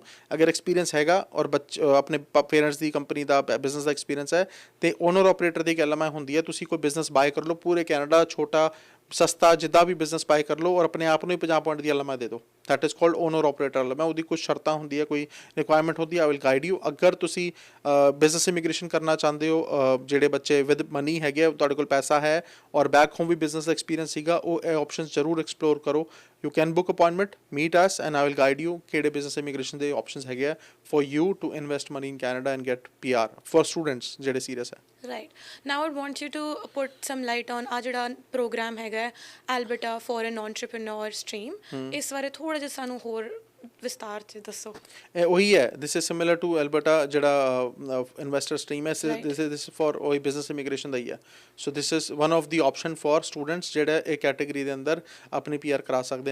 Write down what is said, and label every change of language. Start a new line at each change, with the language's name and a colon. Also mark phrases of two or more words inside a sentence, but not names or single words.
Punjabi: ਅਗਰ ਐਕਸਪੀਰੀਅੰਸ ਹੈਗਾ ਔਰ ਆਪਣੇ ਪੇਰੈਂਟਸ ਦੀ ਕੰਪਨੀ ਦਾ ਬਿਜ਼ਨਸ ਦਾ ਐਕਸਪੀਰੀਅੰਸ ਹੈ, ਤੇ
English: owner operator
Punjabi: ਦੀ ਇੱਕ LMI ਹੁੰਦੀ ਹੈ, ਤੁਸੀਂ ਕੋਈ
English: business buy
Punjabi: ਕਰ ਲਓ ਪੂਰੇ ਕੈਨੇਡਾ, ਛੋਟਾ ਸਸਤਾ ਜਿੱਦਾਂ ਵੀ
English: business buy
Punjabi: ਕਰ ਲਓ, ਔਰ ਆਪਣੇ ਆਪ ਨੂੰ ਹੀ 50 ਪੁਆਇੰਟ ਦੀ LMI ਦੇ ਦਿਓ।
English: That is called owner operator LMI.
Punjabi: ਉਹਦੀ ਕੁਝ ਸ਼ਰਤਾਂ ਹੁੰਦੀ ਹੈ, ਕੋਈ ਰਿਕੁਆਇਰਮੈਂਟ ਹੁੰਦੀ ਹੈ,
English: I will guide you.
Punjabi: ਅਗਰ ਤੁਸੀਂ
English: business immigration
Punjabi: ਕਰਨਾ ਚਾਹੁੰਦੇ ਹੋ, ਜਿਹੜੇ ਬੱਚੇ
English: with money
Punjabi: ਹੈਗੇ, ਤੁਹਾਡੇ ਕੋਲ ਪੈਸਾ ਹੈ ਔਰ
English: back home
Punjabi: ਵੀ ਬਿਜ਼ਨਸ ਦਾ ਐਕਸਪੀਰੀਅੰਸ ਸੀਗਾ, ਉਹ ਇਹ ਆਪਸ਼ਨਸ ਜ਼ਰੂਰ ਐਕਸਪਲੋਰ ਕਰੋ।
English: You can book appointment, meet us, and I will guide you
Punjabi: ਕਿਹੜੇ
English: business immigration
Punjabi: ਦੇ
English: options
Punjabi: ਹੈਗੇ ਆ
English: for you to invest money in Canada and get PR for students
Punjabi: ਜਿਹੜੇ
English: serious
Punjabi: ਹੈ।
English: Right. Now I want you to put some light on
Punjabi: ਆ ਜਿਹੜਾ ਪ੍ਰੋਗਰਾਮ ਹੈਗਾ
English: Alberta Foreign Entrepreneur Stream,
Punjabi: ਇਸ ਬਾਰੇ ਥੋੜਾ ਜਿਹਾ ਸਾਨੂੰ ਹੋਰ ਵਿਸਤਾਰ 'ਚ ਦੱਸੋ। ਇਹ ਉਹੀ ਹੈ,
English: this is similar to Alberta
Punjabi: ਜਿਹੜਾ
English: investor stream
Punjabi: ਹੈ,
English: this for
Punjabi: ਉਹੀ
English: business immigration
Punjabi: ਦਾ ਹੀ ਹੈ।
English: so this is one of the option for students
Punjabi: ਜਿਹੜਾ ਇਹ ਕੈਟੇਗਰੀ ਦੇ ਅੰਦਰ ਆਪਣੀ PR ਕਰਾ ਸਕਦੇ ਆ।